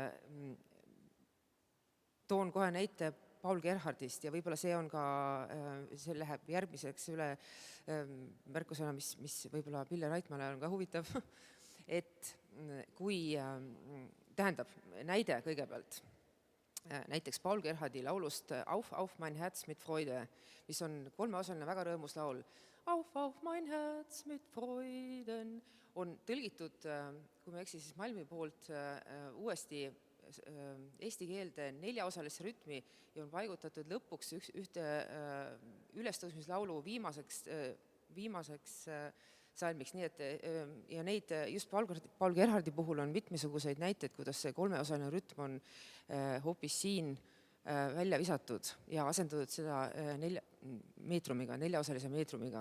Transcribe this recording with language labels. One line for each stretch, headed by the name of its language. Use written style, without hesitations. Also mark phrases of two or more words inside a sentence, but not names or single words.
Estonian: toon kohe näite Paul Gerhardist ja võib-olla see on ka, see läheb järgmiseks üle märkusena, mis võib-olla Pille Raitmale on ka huvitav, et kui tähendab näide kõigepealt, näiteks Paul Gerhardi laulust Auf, auf mein Herz mit Freude, mis on kolmeosaline väga rõõmus laul. Auf, auf mein Herz mit Freuden on tõlgitud, kui me eksi, siis Malmi poolt uuesti eesti keelde neljaosalisse rütmi ja on paigutatud lõpuks ühte ülestõusmislaulu viimaseks salmiks, nii et ja neid just Paul Gerhardi puhul on mitmesuguseid näiteid, kuidas see kolmeosaline rütm on hoopis siin välja visatud ja asendatud seda neljaosalise meetrumiga.